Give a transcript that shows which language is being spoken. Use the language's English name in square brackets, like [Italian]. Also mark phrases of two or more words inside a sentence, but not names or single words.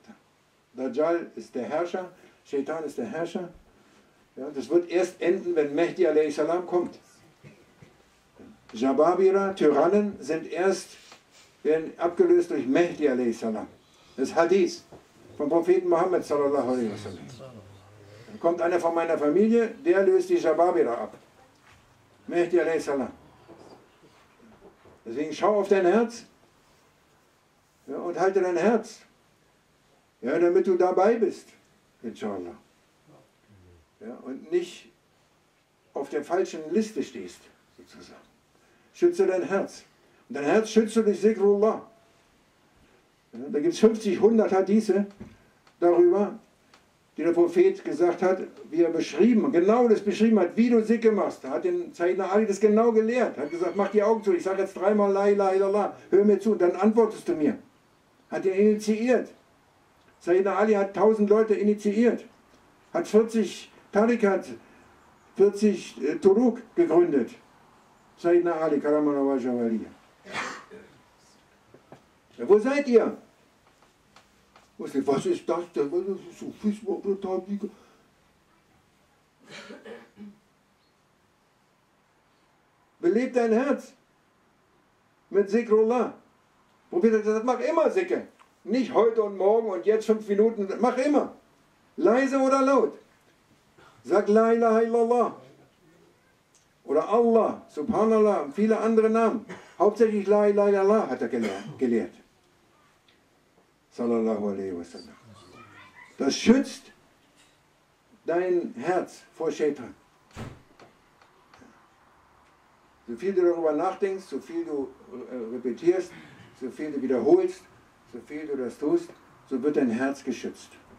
[German] Dajjal ist der Herrscher, Shaitan ist der Herrscher. Ja, das wird erst enden, wenn Mehdi a.s. kommt. Jababira, Tyrannen, werden abgelöst durch Mehdi a.s. Das Hadith vom Propheten Muhammad [Arabic] صلى الله عليه وسلم. [German] Dann kommt einer von meiner Familie, der löst die Jababira ab. Mehdi a.s. Deswegen schau auf dein Herz, ja, und halte dein Herz, ja, damit du dabei bist, inshallah. Ja, und nicht auf der falschen Liste stehst, sozusagen. Schütze dein Herz. Und dein Herz schützt du durch Zikrullah. Ja, da gibt es 50, 100 Hadithe darüber, die der Prophet gesagt hat, wie er beschrieben, genau das beschrieben hat, wie du Sikr machst. Da hat den Sayyidina Ali das genau gelehrt. Hat gesagt, mach die Augen zu, ich sage jetzt dreimal [Arabic] لا إله إلا الله, [German] hör mir zu, dann antwortest du mir. Hat ihn initiiert. Sayyidina Ali hat 1000 Leute initiiert. Hat 40 Tarikat, 40 Turuk gegründet. [Arabic] سيدنا علي كرم الله وجهه وليا. [German] Ja, wo seid ihr? Was ist das denn? Was ist Sufismus, brutal? Belebt dein Herz mit Zikrullah. Prophet hat gesagt, mach immer Zikr. Nicht heute und morgen und jetzt 5 Minuten, mach immer. Leise oder laut. Sag [Arabic] لا إله إلا الله. [German] Oder Allah, Subhanallah und viele andere Namen. Hauptsächlich [Arabic] لا إله إلا الله [German] hat er gelehrt. [Arabic] صلى الله عليه وسلم. [German] Das schützt dein Herz vor Shaitan. So viel du darüber nachdenkst, so viel du repetierst, so viel du wiederholst, so viel du das tust, so wird dein Herz geschützt.